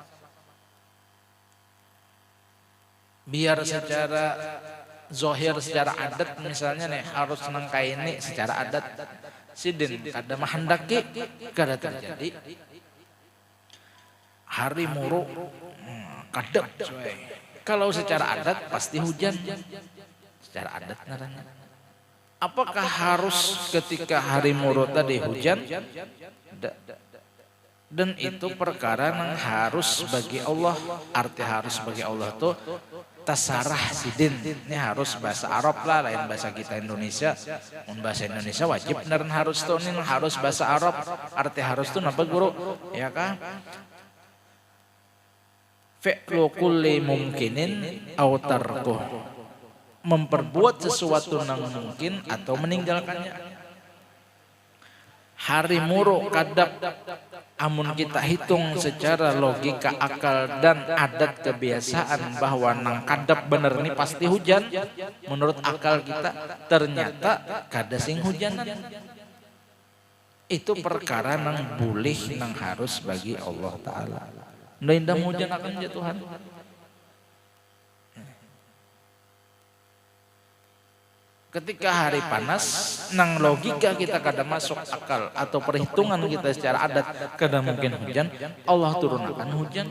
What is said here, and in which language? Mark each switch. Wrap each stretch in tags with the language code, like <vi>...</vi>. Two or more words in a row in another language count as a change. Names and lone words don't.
<bjn>Biar secara zohir, secara adat misalnya nih harus nang kaini secara adat. Sidin kada mahendaki kada terjadi. Hari muruk kadep. Kalau secara adat pasti hujan. Secara adat ngaranna. Apakah harus ketika hari muruk tadi hujan?</bjn> <id>Dan itu perkara yang harus bagi Allah.</id> <bjn>Arti harus bagi Allah itu tasarah sidin. Ini harus bahasa Arab lah, lain bahasa kita Indonesia. Bahasa Indonesia wajib beneran harus tuh, ini harus bahasa Arab. Arti harus tuh apa guru? Ya kan?</bjn> <ar>فعل كل ممكن أو تركه.</ar> <id>Memperbuat sesuatu yang mungkin atau meninggalkannya.</id> <bjn>Hari muruk kadap, amun kita hitung secara logika akal dan adat kebiasaan bahwa nang kadap bener nih pasti hujan. Menurut akal kita ternyata kada sing hujanan. Itu perkara nang boleh nang harus bagi Allah Ta'ala. Nda hujan akan jatuhan. Ketika hari panas, nang logika kita kada masuk akal atau perhitungan kita secara adat kada mungkin hujan, Allah turunkan hujan.</bjn>